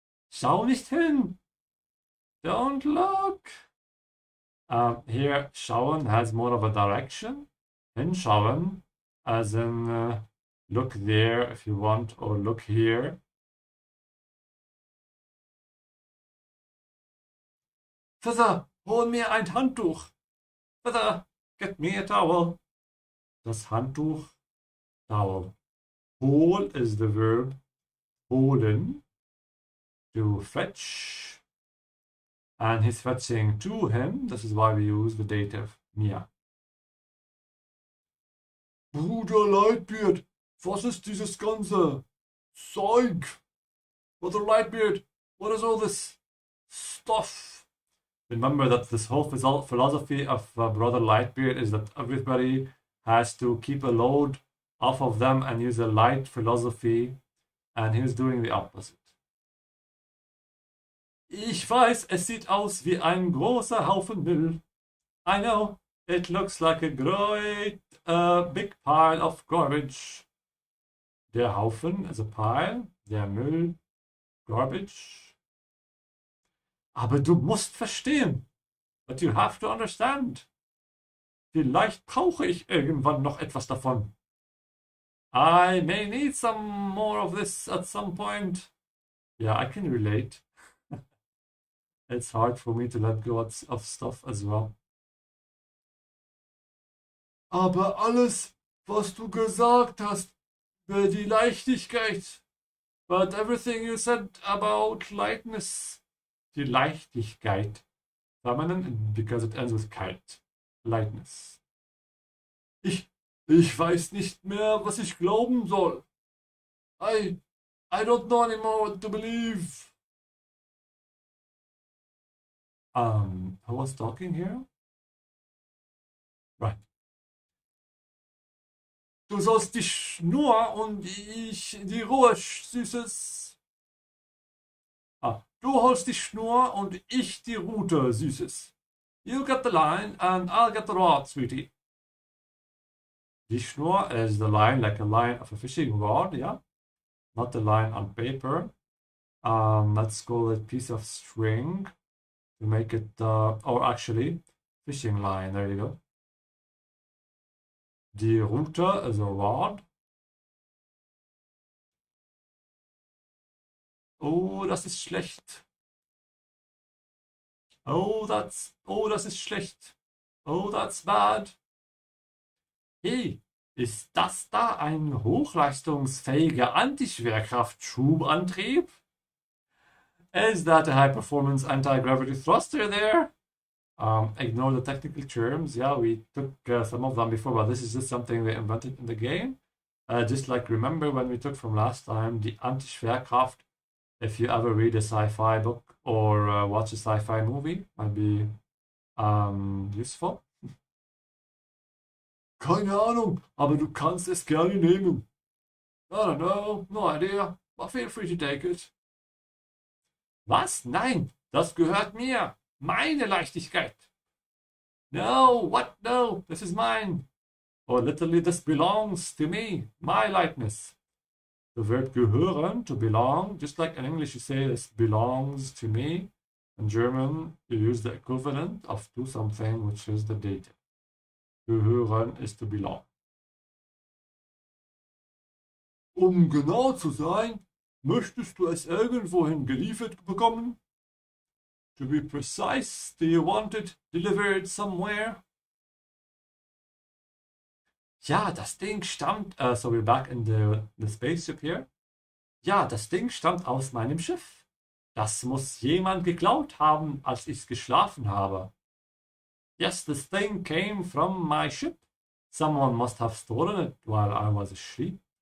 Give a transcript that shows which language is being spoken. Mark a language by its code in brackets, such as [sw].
[de] Schau nicht hin. [en] Don't look. Here, schauen has more of a direction. Hinschauen, as in look there if you want, or look here. [de] Vater, hol mir ein Handtuch. Vater, [en] Get me a towel. Das Handtuch, towel. Hol is the verb holen, to fetch. And he's fetching to him. This is why we use the dative mir. [de] Bruder Lightbeard, was ist dieses ganze Zeug? [en] Brother Lightbeard, what is all this stuff? Remember that this whole philosophy of Brother Lightbeard is that everybody has to keep a load off of them and use a light philosophy, and he's doing the opposite. [de] Ich weiß, es sieht aus wie ein großer Haufen Müll. [en] I know, it looks like a great big pile of garbage. Der Haufen is a pile, der Müll, garbage. [de] Aber du musst verstehen. [en] But you have to understand. [de] Vielleicht brauche ich irgendwann noch etwas davon. [en] I may need some more of this at some point. Yeah, I can relate. It's hard for me to let go of stuff as well. [de] Aber alles, was du gesagt hast, über die Leichtigkeit. [en] But everything you said about lightness. Die Leichtigkeit. Feminine because it ends with kite. Lightness. [de] Ich weiß nicht mehr, was ich glauben soll. [en] I don't know anymore what to believe. Who was talking here? Right. [de] Du sollst die Schnur und ich die Ruhe, Süßes. Du holst die Schnur und ich die Rute, Süßes. [en] You get the line and I'll get the rod, sweetie. Die Schnur is the line, like a line of a fishing rod, yeah? Not the line on paper. Let's call it piece of string to make it, or actually, fishing line, there you go. Die Rute is a rod. [de] Oh, das ist schlecht. Oh, das ist schlecht. [en] Oh, that's bad. [de] Hey, ist das da ein hochleistungsfähiger Antischwerkraft-Schubantrieb? [en] Is that a high-performance anti-gravity thruster there? Ignore the technical terms. Yeah, we took some of them before, but this is just something they invented in the game. Just like remember when we took from last time, the Antischwerkraft, if you ever read a sci-fi book or watch a sci-fi movie, might be useful. [de] Keine Ahnung, aber du kannst es gerne nehmen. [en] I don't know, no idea, but feel free to take it. [de] Was? Nein, das gehört mir. Meine Leichtigkeit. [en] No, what? No, this is mine. Or literally, this belongs to me. My lightness. The verb gehören, to belong, just like in English you say this belongs to me. In German, you use the equivalent of to something, which is the dative. Gehören is to belong. [de] Genau zu sein, möchtest du es irgendwohin geliefert bekommen? [en] To be precise, do you want it delivered somewhere? [de] Ja, das Ding stammt, [en] so we're back in the spaceship here. [de] Ja, das Ding stammt aus meinem Schiff. Das muss jemand geklaut haben, als ich geschlafen habe. [en] Yes, this thing came from my ship. Someone must have stolen it while I was asleep.